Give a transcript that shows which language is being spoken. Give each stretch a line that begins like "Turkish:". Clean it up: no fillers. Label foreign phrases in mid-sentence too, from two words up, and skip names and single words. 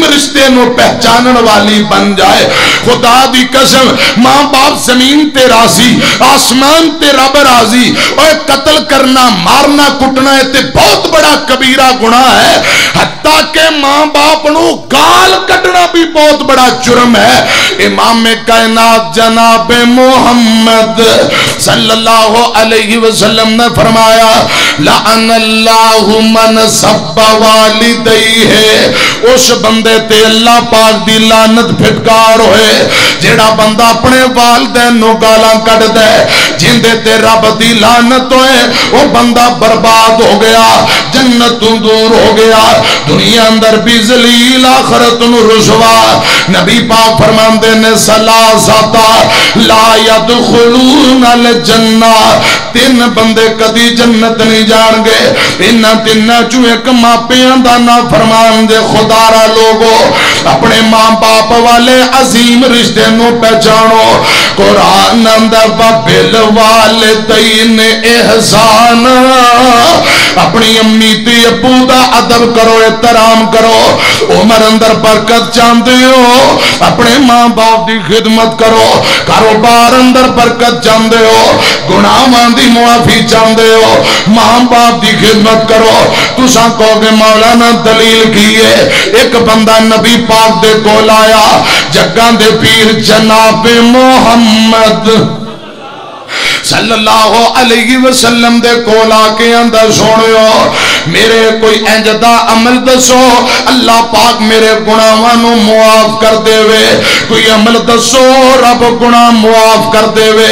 Punjabi: رشتے نو پہچانن والی بن جائے خدا دی قسم ماں باپ زمین تے راضی آسمان تے رب راضی اور قتل کرنا مارنا کٹنا ہے تے بہت بڑا کبیرہ گناہ ہے حتیٰ کہ ماں باپ نو گال کٹنا بھی بہت بڑا جرم ہے امام کائنات جناب محمد
Arabic: صلی اللہ علیہ وسلم
Punjabi: نے فرمایا
Arabic: لعن اللہ من سب والدیہ،
Punjabi: اس بندے تے اللہ پاک دی لعنت پھٹکار ہوئے جیڑا بندہ اپنے والدین نو گالاں کٹ دے، جندے تے رب دی لعنت ہوئے وہ بندہ برباد ہو گیا، جنت دور ہو گیا، دنیا اندر بھی ذلیل آخرت نو رسوا۔ نبی پاک فرماندے نے
Arabic: ثلاثہ لا يدخلون الجنہ،
Punjabi: تین بندے کدی جنت نہیں جان گے، انہاں تیناں چوں ایک ماپیاں دا نافرمان دے خدا را لوگو، اپنے ماں باپ والے عظیم رشتے نو پہچانو۔ قرآن اندر
Arabic: وبالوالدین احسان،
Punjabi: اپنی امی تے ابو دا ادب کرو، احترام کرو۔ عمر اندر برکت چاہتے ہو اپنے ماں باپ دی خدمت کرو، کاروبار اندر برکت چاہتے ہو، گناہاں دی معافی چاہتے ہو، ماں باپ دی خدمت کرو۔ تساں کہو گے مولانا دلیل کی ہے؟ ایک بندہ نبی پاک دے کول آیا، جگاں دے پیر جناب محمد
Arabic: صلی اللہ علیہ وسلم
Punjabi: دے کولا کے اندر سنو، میرے کوئی انجدہ عمل دسو اللہ پاک میرے گناہوں معاف کر دے وے، کوئی عمل دسو رب گناہ معاف کر دے وے۔